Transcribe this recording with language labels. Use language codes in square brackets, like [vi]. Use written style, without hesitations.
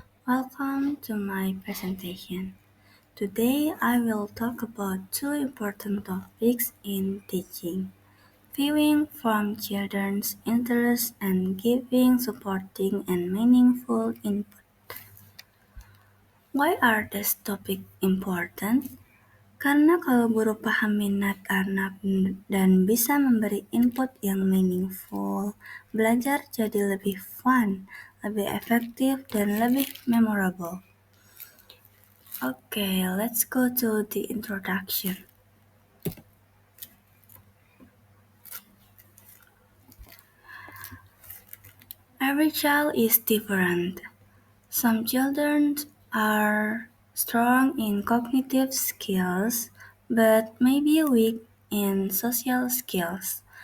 [en] Welcome to my presentation. Today I will talk about two important topics in teaching. Viewing from children's interests and giving supporting and meaningful input. Why are these topics important? [id] Karena kalau guru paham minat anak dan bisa memberi input yang meaningful, belajar jadi lebih fun, lebih efektif, dan lebih memorable. [en] Okay, let's go to the introduction. Every child is different. Some children are strong in cognitive skills, but maybe weak in social skills.